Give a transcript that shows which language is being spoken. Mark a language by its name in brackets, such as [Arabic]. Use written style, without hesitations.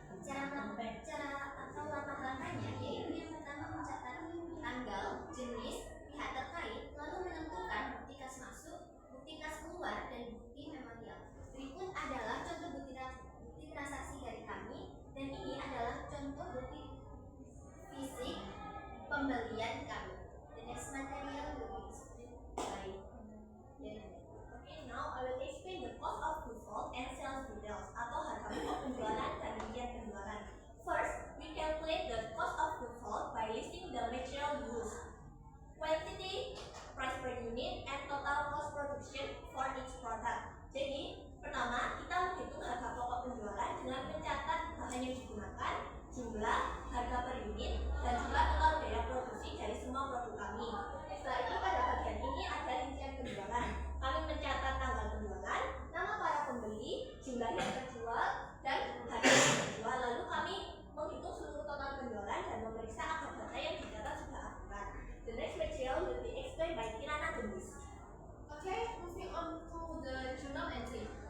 [Indonesian] Cara atau langkah-langkahnya yaitu yang pertama mencatat tanggal, jenis, pihak terkait, lalu menentukan bukti kas masuk, bukti kas keluar, dan bukti memorial. Berikut adalah contoh bukti transaksi dari kami, dan ini adalah contoh bukti fisik pembelian kami. [English] The next material will be explained by Okay, now I will explain the cost of goods sold and sales details [Indonesian] atau harga pokok penjualan dan rincian penjualan. [English] First, we calculate the cost of goods sold by listing the material used, quantity, price per unit, and total cost production for each product. [Indonesian] Jadi, pertama kita menghitung harga pokok penjualan dengan mencatat bahan yang digunakan, jumlah, harga per unit, dan juga total biaya produksi dari semua produk kami. Setelah itu pada bagian ini ada rincian penjualan. Kami mencatat tanggal penjualan, nama para pembeli, jumlah yang terjual, dan harga yang terjual. Lalu kami menghitung seluruh total penjualan dan memeriksa apakah data yang dicatat sudah akurat. [English] The next material will be explained by Kirana Gendis. Okay, moving on to the journal entry.